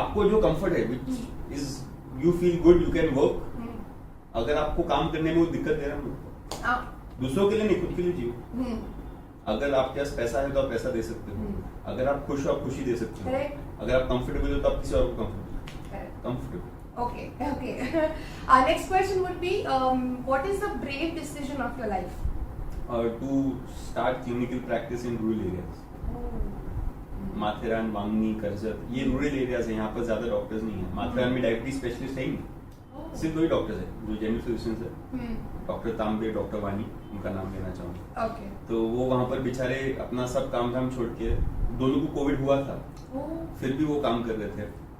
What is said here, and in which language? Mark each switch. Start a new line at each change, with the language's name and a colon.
Hindi: आपको जो कंफर्ट है,
English: Which is you feel good, you can work.
Hindi: अगर आपको काम करने में वो दिक्कत दे रहा है, दूसरों के लिए नहीं, खुद के लिए जियो। अगर आपके पास पैसा है तो आप पैसा दे सकते हो, अगर आप खुश हो आप खुशी दे सकते हो, अगर आप कंफर्टेबल हो तो आप किसी और को comfortable.
English: Okay. Next question would be, what is the brave decision of your life? To start clinical practice in rural areas.
Hindi: Matheran, Vangani, Karjat, ये रूरल एरियाज है, यहाँ पर ज्यादा डॉक्टर्स नहीं है। माथेरान में डायबिटीज स्पेशलिस्ट है ही नहीं, सिर्फ 2 ही डॉक्टर्स है जो जनरल फिजिशियंस है, डॉक्टर तांबे, डॉक्टर वानी, उनका नाम लेना चाहूंगा।
English: Okay.
Hindi: तो वो वहाँ पर बेचारे अपना सब काम धाम छोड़ के, दोनों को कोविड हुआ था, फिर भी वो काम कर रहे थे।